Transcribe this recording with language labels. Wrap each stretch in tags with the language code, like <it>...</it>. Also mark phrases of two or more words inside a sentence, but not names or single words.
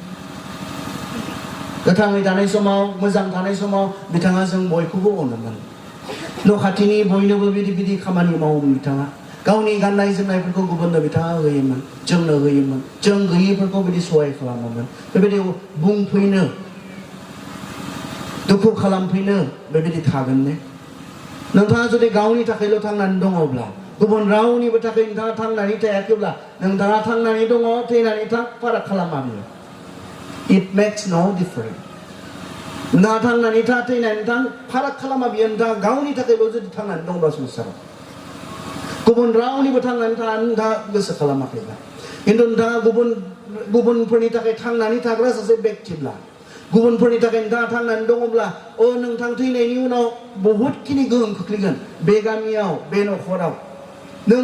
<brx>गोथाङै थानाय समाव मोजां थानाय समाव बिथाङा जों बयखौबो अनोमोन न' खाथिनि बयनोबो बिदि बिदि खामानि मावोमोन बिथाङा गावनि गाननाय जोमनायफोरखौ गुबुननो बिथाङा होयोमोन जोंनो होयोमोन जों गैयिफोरखौ बिदि सहाय खालामोमोन बेबायदि बुंफैनो दुखु खालामफैनो बेबायदि थागोन ने नोंथाङा जुदि गावनि थाखायल' थांनानै दङब्ला गुबुन रावनिबो थाखाय नोंथाङा थांनानै थायाखैब्ला नोंथाङा थांनानै दङ थैनानै थां फाराग खालामा बियो</brx> <en>It makes no difference.</en> <brx>नोंथाङा थांनानै था थैनानै थां फाराग खालामा बियो नोंथाङा गावनि थाखायल' जुदि थांनानै दंब्ला संसाराव गुबुन रावनिबो थांनानै थानानै नोंथाङा गोसो खालामाखैब्ला खिन्थु नोंथाङा गुबुनफोरनि थाखाय थांनानै थाग्रा सासे बेक्तिब्ला गुबुनफोरनि थाखाय नोंथाङा थांनानै दङब्ला नोंथां थैनायनि उनाव बहुतखिनि गोहोम खोख्लैगोन बे गामियाव बे न'खराव नों</brx>